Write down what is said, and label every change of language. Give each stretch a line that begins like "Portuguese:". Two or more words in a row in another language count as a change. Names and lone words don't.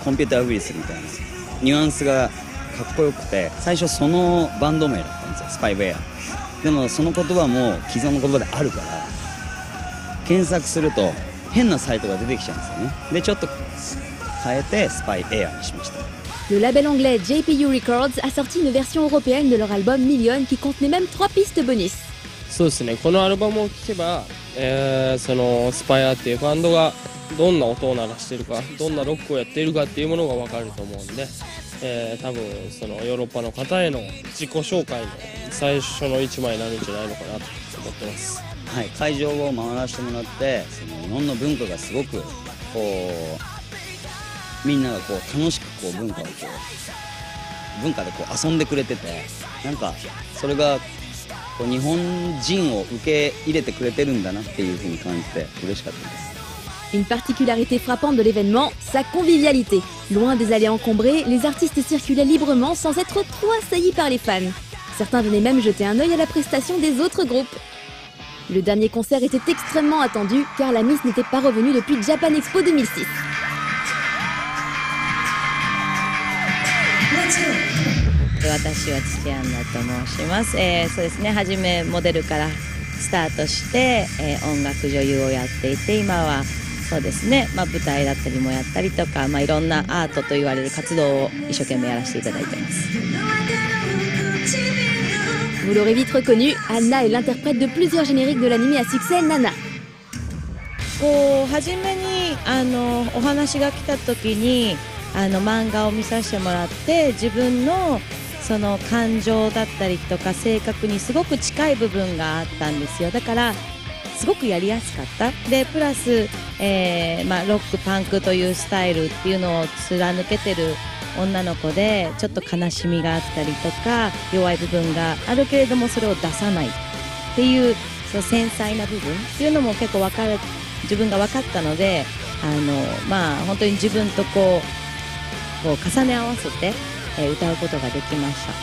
Japanese: コンピューターウイルスみたいなニュアンスがかっこよくて、最初そのバンド名だったんですよ、スパイウェア。でもその言葉も既存の言葉であるから、検索すると変なサイトが出てきちゃうんですよね。でちょっと変えてスパイエアにしました。
French: Le label anglais JPU Records a sorti une version européenne de leur album Million qui contenait même 3 pistes bonus.
Japanese: そうですね、このアルバムを聴けば、そのスパイアっていうバンドがどんな音を鳴らしているか、どんなロックをやっているかっていうものが分かると思うんで、多分そのヨーロッパの方への自己紹介の最初の一枚になるんじゃないのかなと思ってます。はい、会場を回らせてもらって、その日本の文化がすごくこうみんながこう楽しくこう文化でこう遊んでくれてて、なんかそれがこう日本人を受け入れてくれてるんだなっていう風に感じて嬉しかったです。
French: Une particularité frappante de l'événement, sa convivialité. Loin des allées encombrées, les artistes circulaient librement sans être trop assaillis par les fans. Certains venaient même jeter un œil à la prestation des autres groupes. Le dernier concert était extrêmement attendu car la Miss n'était pas revenue depuis Japan Expo 2006.
Japanese: 私は土屋アンナと申します。そうですね、初めモデルからスタートして、音楽女優をやっていて、今はそうですね、舞台だったりもやったりとか、いろんなアートと言われる活動を一生懸命やらせていただいています。
French: Vous l'aurez vite reconnu, Anna est l'interprète de plusieurs génériques de l'anime à succès Nana.
Japanese: こう初めにお話が来た時に漫画を見させてもらって、自分のその感情だったりとか性格にすごく近い部分があったんですよ。だからすごくやりやすかった。でプラス、ロックパンクというスタイルっていうのを貫けてる女の子で、ちょっと悲しみがあったりとか弱い部分があるけれどもそれを出さないっていう、その繊細な部分っていうのも結構自分が分かったので、本当に自分とこう重ね合わせて、歌うことができました。